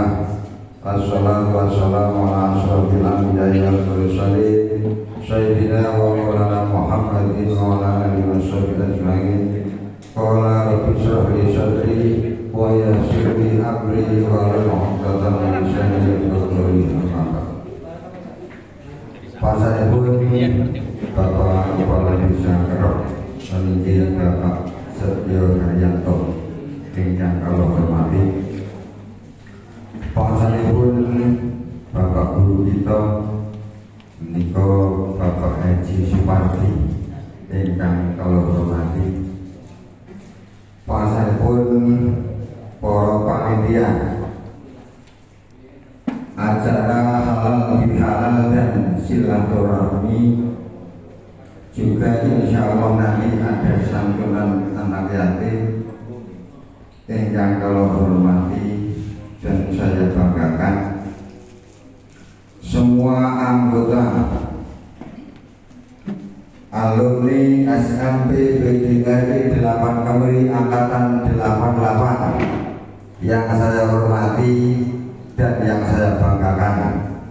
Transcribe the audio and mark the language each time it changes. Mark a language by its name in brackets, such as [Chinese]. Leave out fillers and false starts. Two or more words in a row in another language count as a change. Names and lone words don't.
[Arabic] والصلاة والسلام على أشرف الأنبياء والمرسلين سيدنا ومولانا محمد وعلى آله وصحبه أجمعين. قال رب اشرح لي صدري ويسر لي أمري واحلل عقدة من لساني يفقهوا قولي. [Javanese] Pasanipun Bapak Kepala Desa Kerok meniki Bapak Setyo Haryanto ingkang kula hormati. Pasanipun Bapak Guru kita menika Bapak Haji Supardi ingkang kula hormati. [Indonesian] Pasanipun para panitia acara halal bihalal dan silaturahmi, juga [Arabic] إن شاء الله [Indonesian] nanti ada santunan anak yatim yang kalau hormati dan saya banggakan semua anggota alumni SMP BDKI 8 Kemeri angkatan 88 yang saya hormati dan yang saya banggakan.